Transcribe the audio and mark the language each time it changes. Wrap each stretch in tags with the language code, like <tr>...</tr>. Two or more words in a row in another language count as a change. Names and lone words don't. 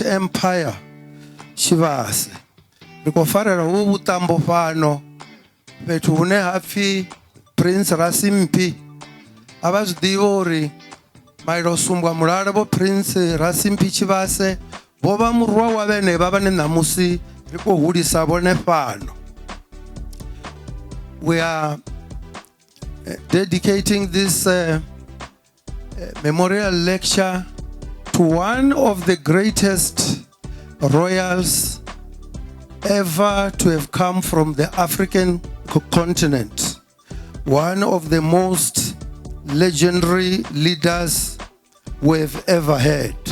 <ve>Empire Chibas ri khou farela hu vhuṱambo fhano fhethu hune ha pfhi Prince Rasimphi a vha zwi ḓivha uri Mailausumbwa mulala vho Prince Rasimphi Tshivhase vho vha murwa wa vhenevha vhane ṋamusi ri khou hulisa vhone fhano.</ve> <en>We are dedicating this memorial lecture to one of the greatest royals ever to have come from the African continent, one of the most legendary leaders we've ever had.</en>